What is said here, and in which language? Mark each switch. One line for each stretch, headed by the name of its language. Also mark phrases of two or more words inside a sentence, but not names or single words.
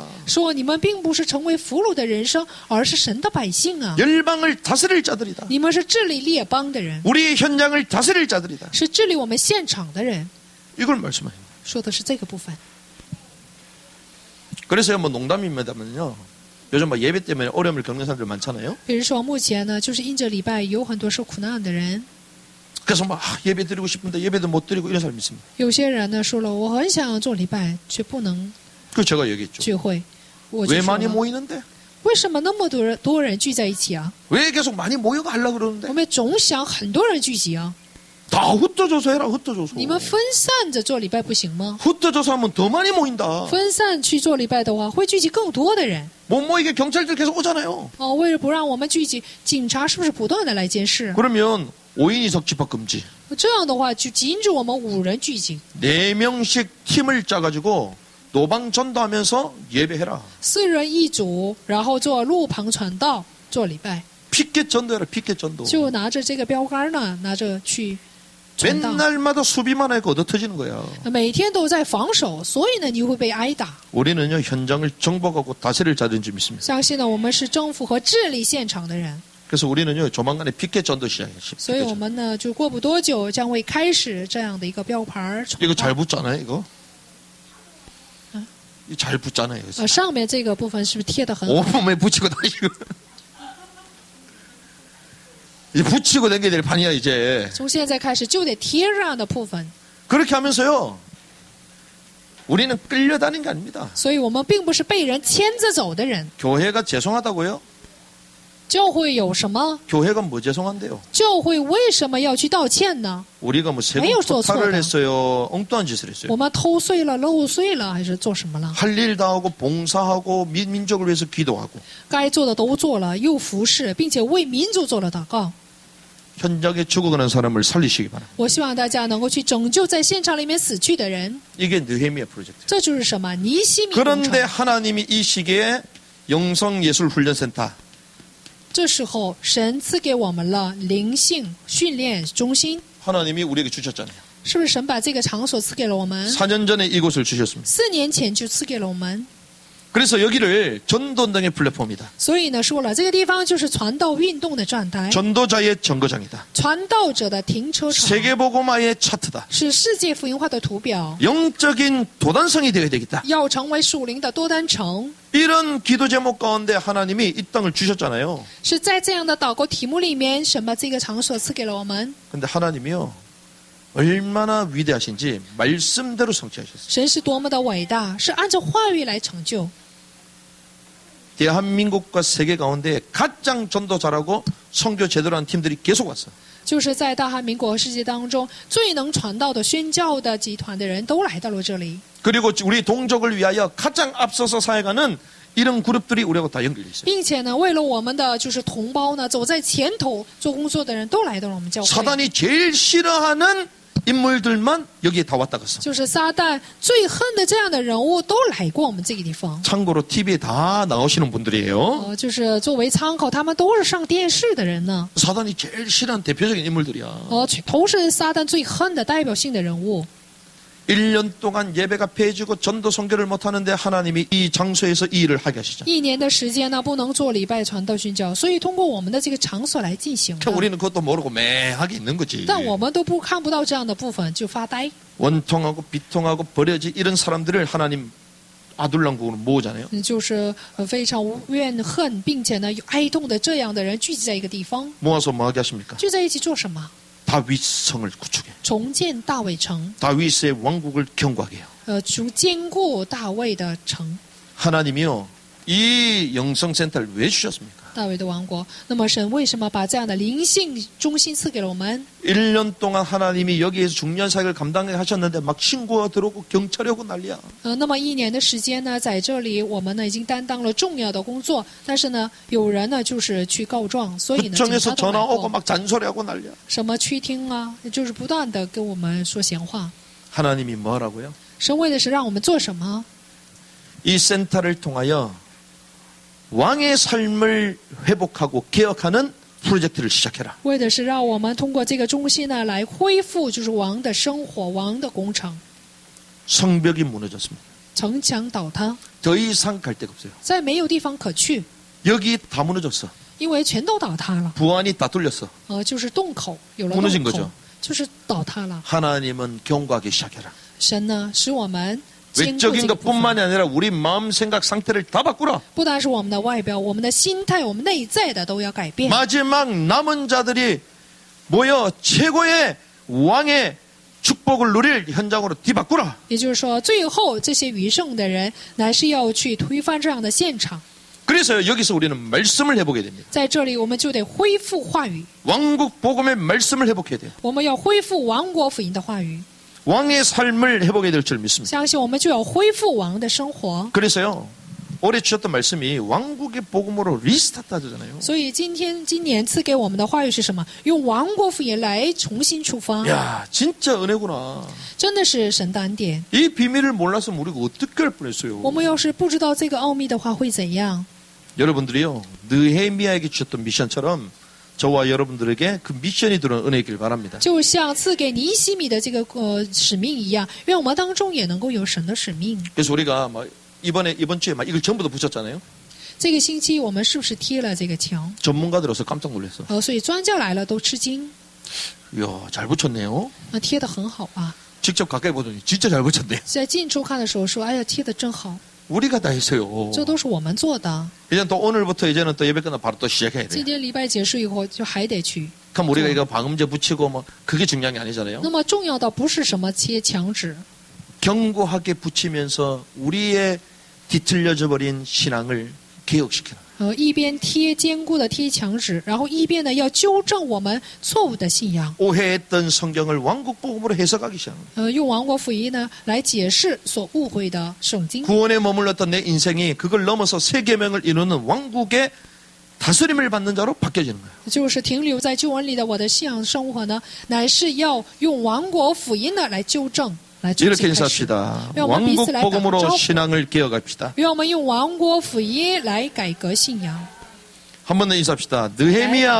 Chinese: 说你们并不是成为俘虏的人生，而是神的百姓啊！
Korean: 열방을 다스릴 자들이다.
Chinese: 你们是治理列邦的人，
Korean: 우리의 현장을 다스릴 자들이다.
Chinese: 是治理我们现场的人。
Korean: 이걸 말씀해요.
Chinese: 说的是这个部分。
Korean: 그래서 뭐 농담입니다만요. 요즘 뭐 예배 때문에 어려움을 겪는 사람들 많잖아요.
Chinese: 比如说，目前呢，就是因着礼拜有很多受苦难的人，
Korean: 그래서 막 예배 드리고 싶은데 예배도 못 드리고 이런 사람이 있습니다.
Chinese: 有些人呢说了，我很想做礼拜，却不能
Korean: 그 제가 얘기했죠.
Chinese: 聚会。我就
Korean: 왜
Chinese: 说
Korean: 많이
Chinese: 了，
Korean: 모이는데?
Chinese: 为什么那么多人聚在一起啊？
Korean: 왜 계속 많이 모여가 하려고
Chinese: 我
Korean: 그러는데?
Chinese: 们总想很多人聚集啊，
Korean: 다 흩어져서 해라 흩어져서.
Chinese: 你们分散着做礼拜不行吗？
Korean: 흩어져서 하면 더 많이 모인다.
Chinese: 分散去做礼拜的话，会聚集更多的人。
Korean: 못 모이게 경찰들 계속 오잖아요.
Chinese: 哦，为了不让我们聚集，警察是不是不断的来监视？
Korean: 그러면 5인 이석 집합 금지.
Chinese: 这样的话，就禁止我们5人聚集，
Korean: 4명씩 팀을 짜가지고 노방 전도하면서 예배해라.
Chinese: 4 人一组，然后做路旁传道，做礼拜，
Korean: 피켓 전도해라 피켓 전도.
Chinese: 就拿着这个标杆呢，拿着去传道，
Korean: 맨날마다 수비만 하니까 얻어터지는 거야.
Chinese: 每天都在防守，所以呢，你会被挨打。
Korean: 우리는요, 현장을 정복하고 다스릴 자들인 줄 믿습니다.
Chinese: 相信呢，我们是征服和治理现场的人，
Korean: 그래서 우리는요, 조만간에 피켓 전도 시작해요.
Chinese: 所以我们呢，就过不多久将会开始这样的一个标牌传
Korean: 이거
Chinese: 道。
Korean: 잘 붙잖아요, 이거? 이거 잘 붙잖아요. 그래서.
Chinese: 上面这个部分是不是贴得很好？
Korean: 온몸에 붙이고 다니고. 이 붙이고 다니게 될 판이야, 이제.
Chinese: 从现在开始就得贴上的部分，
Korean: 그렇게 하면서요, 우리는 끌려다닌 게 아닙니다.
Chinese: 所以我们并不是被人牵着走的人。
Korean: 교회가 죄송하다고요?
Chinese: 教会有什么？
Korean: 교회가 뭐 죄송한데요?
Chinese: 教会为什么要去道歉呢？
Korean: 우리가 뭐 세금 매우 좋습니다. 토탈을 했어요? 엉뚱한 짓을 했어요?
Chinese: 我们偷税了、漏税了，还是做什么了？
Korean: 할 일 다 하고 봉사하고 민족을 위해서 기도하고
Chinese: 该做的都做了，又服侍，并且为民族做了祷告。
Korean: 현장에 죽어가는 사람을 살리시기 바랍니다.
Chinese: 我希望大家能够去拯救在现场里面死去的人。
Korean: 이게 느헤미야 프로젝트.
Chinese: 这就是什么？尼希米工
Korean: 그런데
Chinese: 程。
Korean: 하나님이 이 시기에 영성예술훈련센터
Chinese: 这时候，神赐给我们了灵性训练中心，
Korean: 하나님이 우리에게 주셨잖아요.
Chinese: 是不是神把这个场所赐给了我们？
Korean: 4년 전에 이곳을 주셨습니다.
Chinese: 4 年前就赐给了我们。
Korean: 그래서 여기를 전도운동의 플랫폼이다.
Chinese: 所以呢，说了这个地方就是传道运动的站台，
Korean: 전도자의 정거장이다.
Chinese: 传道者的停车场，
Korean: 세계복음화의 차트다.
Chinese: 是世界福音化的图表，
Korean: 영적인 도단성이 되어야 되겠다.
Chinese: 要成为属灵的多单城。
Korean: 이런 기도 제목 가운데 하나님이 이 땅을 주셨잖아요.
Chinese: 是在这样的祷告题目里面，神把这个场所赐给了我们。
Korean: 근데 하나님이요, 얼마나 위대하신지 말씀대로 성취하셨어요.
Chinese: 神是多么的伟大，是按照话语来成就。
Korean: 대한민국과 세계 가운데 가장 전도 잘하고 선교 제대로 한 팀들이 계속 왔어요.
Chinese: 就是在大韩民国和世界当中最能传道的宣教的集团的人都来到了这里，
Korean: 그리고 우리 동족을 위하여 가장 앞서서 사역하는 이런 그룹들이 우리하고 다 연결돼 있어요.
Chinese: 并且呢，为了我们的就是同胞呢，走在前头做工作的人都来到了我们教会。
Korean: 사단이 제일 싫어하는 인물들만 여기에 다 왔다 갔어.
Chinese: 就是撒旦最恨的这样的人物都来过我们这个地方。
Korean: 참고로 TV에 다 나오시는 분들이에요.
Chinese: 就是作为参考，他们都是上电视的人呢。
Korean: 사단이 제일 싫어하는 대표적인 인물들이야.
Chinese: 都是撒旦最恨的代表性的人物。
Korean: 1년 동안 예배가 폐해지고 전도 선교를 못하는데 하나님이 이 장소에서 이 일을 하게 하시죠.
Chinese: 1 年的时间呢，不能做礼拜传道宣教，所以通过我们的这个场所来进行的。
Korean: 우리는 그것도 모르고 매하게 있는 거지.
Chinese: 但我们都看不到这样的部分，就发呆。
Korean: 원통하고 비통하고 버려진 이런 사람들을 하나님 아둘랑국으로 모으잖아요.
Chinese: 就是非常怨恨，并且呢有哀痛的这样的人聚集在一个地方，
Korean: 모아서 뭐 하게 하십니까?
Chinese: 聚在一起做什么？
Korean: 다윗성을 구축해.
Chinese: 重建大卫城，
Korean: 다윗의 왕국을 경고하게 해요.
Chinese: 坚固大卫的城，
Korean: 하나님이요, 이 영성센터를 왜 주셨습니까?
Chinese: 大卫的王国。那么神为什么把这样的灵性中心赐给了我们？
Korean: 1년 동안 하나님이 여기에서 중요한 사역을 감당하게 하셨는데 막 신고가 들어오고 경찰이 오고 난리야.
Chinese: 那么1年的时间呢，在这里我们呢已经担当了重要的工作，但是呢，有人呢就是去告状，所以呢，警
Korean: 구청에서
Chinese: 察都
Korean: 전화
Chinese: 来
Korean: 오고
Chinese: 过，
Korean: 막 잔소리하고 난리야.
Chinese: 什么区厅啊，就是不断的跟我们说闲话。
Korean: 하나님이 뭐 하라고요?
Chinese: 神为的是让我们做什么？
Korean: 이 센터를 통하여 왕의 삶을 회복하고 개혁하는 프로젝트를 시작해라.
Chinese: 为的是让我们通过这个中心呢，来恢复就是王的生活、王的工程。
Korean: 성벽이 무너졌습니다.
Chinese: 城墙倒塌，
Korean: 더 이상 갈 데가 없어요.
Chinese: 再没有地方可去，
Korean: 여기 다 무너졌어.
Chinese: 因为全都倒塌了。
Korean: 부안이 다 뚫렸어.
Chinese: 就是洞口有了
Korean: 무너진
Chinese: 洞
Korean: 거죠
Chinese: 口，就是倒塌了。
Korean: 하나님은 경고하기 시작해라.
Chinese: 神呢，使我们坚固
Korean: 외적인
Chinese: 这个部分，
Korean: 것뿐만이 아니라 우리 마음 생각 상태를 다 바꾸라.
Chinese: 不单是我们的外表，我们的心态，我们内在的都要改变。
Korean: 마지막 남은 자들이 모여 최고의 왕의 축복을 누릴 현장으로 뒤바꾸라.
Chinese: 也就是说，最后这些余剩的人，乃是要去推翻这样的现场。
Korean: 그래서 여기서 우리는 말씀을 해보게 됩니다.
Chinese: 在这里，我们就得恢复话语，
Korean: 왕국 복음의 말씀을 회복해야 돼요.
Chinese: 我们要恢复王国福音的话语。
Korean: 왕의 삶을 회복해야 될 줄 믿습니다.
Chinese: 相信我们就要恢复王的生活。
Korean: 그래서요, 올해 주셨던 말씀이 왕국의 복음으로 리스타트 하잖아요.
Chinese: 所以今年赐给我们的话语是什么？用王国福音来重新出发，
Korean: 야, 진짜 은혜구나.
Chinese: 真的是神的恩典。
Korean: 이 비밀을 몰랐으면 우리가 어떻게 할 뻔했어요.
Chinese: 我们要是不知道这个奥秘的话，会怎样？
Korean: 여러분들이요, 느헤미야에게 주셨던 미션처럼 저와 여러분들에게 그 미션이 들어온 은혜이길 바랍니다.
Chinese: 就像赐给尼西米的这个使命一样，愿我们当中也能够有神的使命。
Korean: 그래서 우리가 이번 주에 이걸 전부 다 붙였잖아요.
Chinese: 这个星期我们是不是贴了这个墙？
Korean: 전문가들로서 깜짝 놀랐어.
Chinese: 所以专家来了都吃惊，
Korean: 이야, 잘 붙였네요.
Chinese: 贴得很好啊。
Korean: 직접 가까이 보더니 진짜 잘 붙였네.
Chinese: 在近处看的时候说，哎呀，贴得真好，
Korean: 우리가 다 했어요.
Chinese: 这都是我们做的。
Korean: 이제 또 오늘부터 이제는 또 예배 끝나 바로 또 시작해야
Chinese: 今
Korean: 돼요.
Chinese: 天礼拜结束以后就还得去。
Korean: 그럼 우리가 이거 방음제 붙이고 뭐 그게 중요한 게 아니잖아요.
Chinese: 那么重要的不是什么贴墙纸，
Korean: 견고하게 붙이면서 우리의 뒤틀려져 버린 신앙을 개혁시키는.
Chinese: 一边贴坚固的贴墙纸，然后一边呢要纠正我们错误的信仰，
Korean: 오해했던 성경을 왕국복음으로 해석하기 시작합니다.
Chinese: 用王国福音呢来解释所误会的圣经。
Korean: 구원에 머물렀던 내 인생이 그걸 넘어서 세 계명을 이루는 왕국의 다스림을 받는 자로 바뀌어지는 거예요.
Chinese: 就是停留在救恩里的我的信仰生活呢，乃是要用王国福音呢来纠正，来重
Korean: 이렇게
Chinese: 新开始。
Korean: 인사합시다. 야, 뭐 비슷하다. 왕국복음으로 신앙을 개혁합시다.
Chinese: 让我们用王国福音来改革信仰，
Korean: 한 번 더 인사합시다. 느헤미야